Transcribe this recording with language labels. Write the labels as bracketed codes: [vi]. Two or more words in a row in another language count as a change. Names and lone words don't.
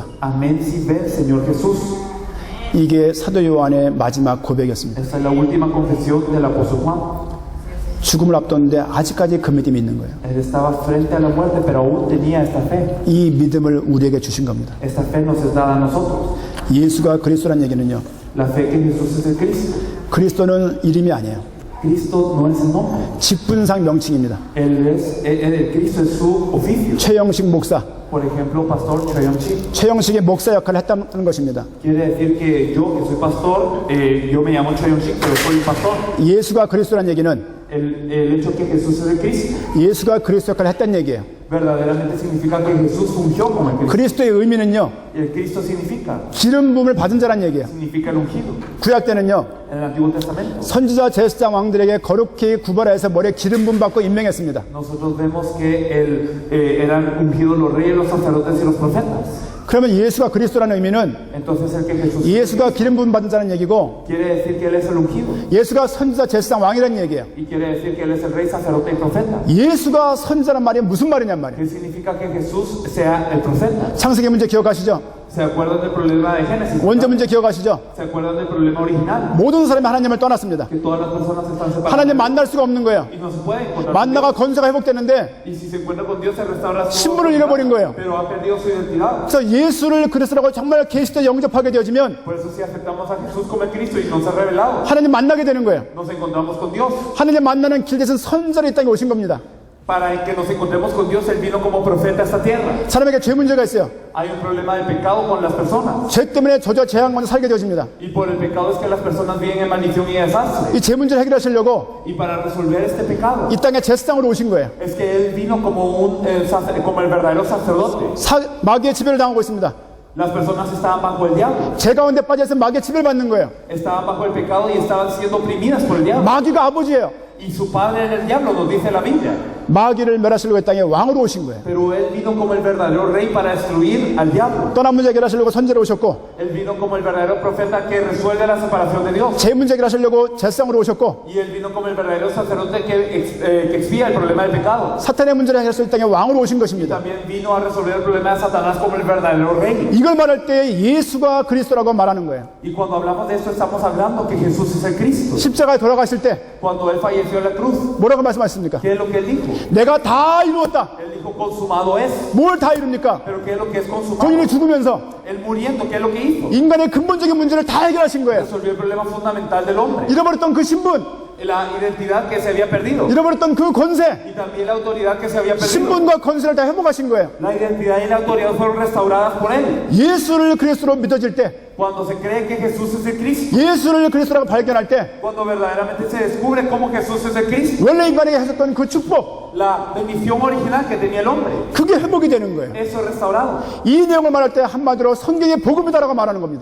[es] Amén. Si ven, Señor Jesús. [ko] 이게 사도 요한의 마지막 고백이었습니다. [es] Esta es la última confesión del apóstol Juan. [ko] 죽음을 앞뒀는데 아직까지 그 믿음이 있는 거예요. [es] Él estaba frente a la muerte, pero aún tenía esta fe. [ko] 이 믿음을 우리에게 주신 겁니다. [es] Esta fe nos es dada a nosotros. [ko] 예수가 그리스도란 얘기는요. [es] La fe que Jesús es el Cristo. [ko] 그리스도는 이름이 아니에요. [es] Cristo no es el nombre. [ko] 직분상 명칭입니다. [es] El Cristo es su oficio. [ko] 최영식 목사, [es] Por ejemplo, pastor Choi Young-sik. [ko] 최영식의 목사 역할을 했다는 것입니다. [es] Quiere decir que yo, que soy pastor, yo me llamo Choi Young-sik, pero soy un pastor. [ko] 예수가 그리스도란 얘기는 [es] El hecho que Jesús es el Cristo [ko] 예수가 그리스도 역할을 했다는 얘기예요. [es] verdaderamente significa que Jesús fungió como el Cristo. [ko] 그리스도의 의미는요, [es] Y el Cristo significa [ko] 기름 부음을 받은 자란 얘기예요. [es] el ungido. [ko] 구약 때는요, [es] En el Antiguo Testamento [ko] 선지자 제사장 왕들에게 거룩히 구별해서 머리에 기름 부음 받고 임명했습니다. [es] nosotros vemos que eran ungidos los reyes, los sacerdotes y los profetas. [ko] 그러면 예수가 그리스도라는 의미는 [es] Entonces el que Jesús [ko] 예수가 기름 부음 받은 자는 얘기고, [es] quiere decir que Él es el ungido [ko] 예수가 선지자 제사장 왕이라는 얘기예요. [es] y quiere decir que Él es el rey, sacerdote y profeta. [ko] 예수가 선지자란 말이 무슨 말이냔 말이에요. [es] ¿Qué significa que Jesús sea el profeta? [ko] 창세기 문제 기억하시죠? [es] ¿Se acuerdan del problema de Génesis? [ko] 원죄 문제 기억하시죠? [es] ¿Se acuerdan del problema original? [ko] 모든 사람이 하나님을 떠났습니다. [es] Que todas las personas están separadas [ko] 하나님 만날 수가 없는 거예요. [es] y no se puede encontrar con [ko] 만나가 [es] Dios. [ko] 건세가 회복되는데 [es] Y si se encuentra con Dios se restaura su [ko] 신분을 잃어버린 거예요. [es] pero ha perdido su identidad. [ko] 그래서 예수를 그리스도라고 정말 계시때 영접하게 되어지면 [es] Por eso si aceptamos a Jesús como el Cristo y nos ha revelado, [ko] 하나님 만나게 되는 거예요. [es] nos encontramos con Dios. [ko] 하나님 만나는 길 대신 선지자로 이 땅에 오신 겁니다. [es] Para que nos encontremos con Dios, Él vino como profeta a esta tierra. [ko] 사람에게 죄 문제가 있어요. [es] Hay un problema de pecado con las personas. [ko] 죄 때문에 저저 재앙 가운데 살게 되어집니다. [es] Y por el pecado es que las personas viven en maldición y desastre. [ko] 이 죄 문제를 해결하시려고 [es] Y para resolver este pecado, [ko] 이 땅에 제사장으로 오신 거예요. [es] es que Él vino como como el verdadero sacerdote. [ko] 마귀의 지배를 당하고 있습니다. [es] Las personas estaban bajo el diablo. [ko] 죄 가운데 빠져서 마귀의 지배를 받는 거예요. [es] Estaban bajo el pecado y estaban siendo oprimidas por el diablo. [ko] 마귀가 아버지예요. [es] Y su padre era el diablo, nos dice la Biblia. [ko] 마귀를 멸하시려고 이 땅에 왕으로 오신 거예요. [es] Pero Él vino como el verdadero rey para destruir al diablo. [ko] 떠난 문제 해결하시려고 선지자로 오셨고, [es] Él vino como el verdadero profeta que resuelve la separación de Dios. [ko] 죄 문제 해결하시려고 제사장으로 오셨고, [es] Y Él vino como el verdadero sacerdote que expía el problema del pecado. [ko] 사탄의 문제를 해결해서 이 땅에 왕으로 오신 것입니다. [es] También vino a resolver el problema de Satanás como el verdadero rey. [ko] 이걸 말할 때 예수가 그리스도라고 말하는 거예요. [es] Y cuando hablamos de esto estamos hablando que Jesús es el Cristo. [ko] 십자가에 돌아가실 때 [es] Cuando Él falleció en la cruz, [ko] 뭐라고 말씀하십니까? [es] ¿qué es lo que Él dijo? [ko] 내가 다 이루었다. [es] Él dijo consumado es. [ko] 뭘 다 이룹니까? [es] Pero ¿qué es lo que es consumado? [ko] 본인이 죽으면서 [es] Él muriendo, ¿qué es lo que hizo? [ko] 인간의 근본적인 문제를 다 해결하신 거예요. [es] Resolvió el problema fundamental del hombre. [ko] 잃어버렸던 그 신분, [es] La identidad que se había perdido. [ko] 잃어버렸던 그 권세, [es] Y también la autoridad que se había perdido. [ko] 신분과 권세를 다 회복하신 거예요. [es] La identidad y la autoridad fueron restauradas por Él. [ko] 예수를 그리스도로 믿어질 때, [es] Cuando se cree que Jesús es el Cristo. [ko] 예수를 그리스도라고 발견할 때, [es] Cuando verdaderamente se descubre cómo Jesús es el Cristo. [ko] 원래 인간에게 하셨던 그 축복, [es] La bendición original que tenía el hombre. [ko] 그게 회복이 되는 거예요. [es] Eso es restaurado. [ko] 이 내용을 말할 때 한마디로 성경의 복음이다라고 말하는 겁니다.